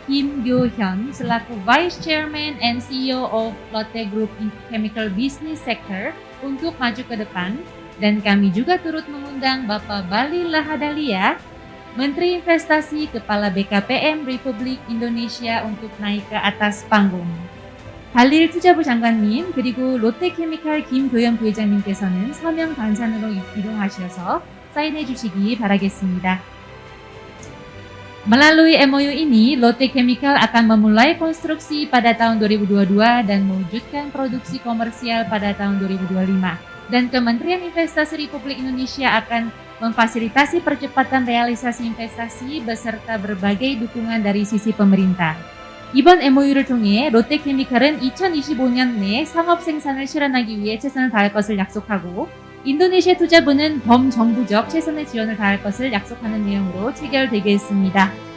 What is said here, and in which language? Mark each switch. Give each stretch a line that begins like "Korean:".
Indonesian: Kim Gyo-hyun selaku
English: Vice Chairman and CEO of Lotte Group Chemical Business Sector
Indonesian: untuk maju ke depan, dan kami juga turut mengundang Bapak Bahlil Lahadalia, Menteri Investasi Kepala BKPM Republik Indonesia untuk naik ke atas panggung.
Korean: 발릴 투자부 장관님 그리고 롯데케미칼 김도현 부회장님께서는 서명 단산으로 이동하셔서 사인해 주시기 바라겠습니다.
Indonesian: Melalui MOU ini, Lotte Chemical akan memulai konstruksi pada tahun 2022 dan mewujudkan produksi komersial pada tahun 2025. Dan Kementerian Investasi Republik Indonesia akan memfasilitasi percepatan realisasi investasi beserta berbagai dukungan dari sisi pemerintah.
Korean: 이번 MOU를 통해 롯데케미칼은 2025년 내 상업 생산을 실현하기 위해 최선을 다할 것을 약속하고, 인도네시아 투자부는 범정부적 최선의 지원을 다할 것을 약속하는 내용으로 체결되겠습니다.